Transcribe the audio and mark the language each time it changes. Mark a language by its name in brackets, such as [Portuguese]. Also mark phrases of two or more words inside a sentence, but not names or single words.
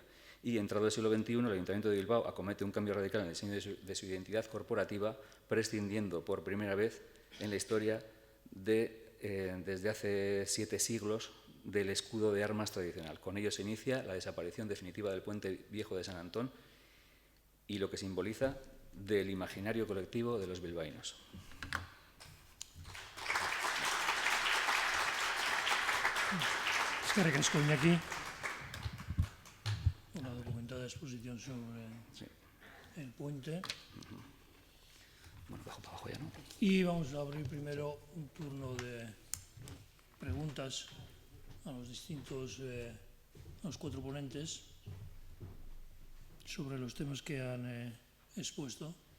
[Spanish] Y entrado el siglo XXI, el Ayuntamiento de Bilbao acomete un cambio radical en el diseño de su identidad corporativa, prescindiendo por primera vez en la historia desde hace 7 siglos del escudo de armas tradicional. Con ello se inicia la desaparición definitiva del puente viejo de San Antón y lo que simboliza del imaginario colectivo de los bilbaínos. [Basque] Eskerrik asko, Iñaki. [Spanish] Una documentada exposición sobre el puente. Bueno, bajo para abajo ya, ¿no? Y vamos a abrir primero un turno de preguntas a los a los 4 ponentes sobre los temas que han expuesto.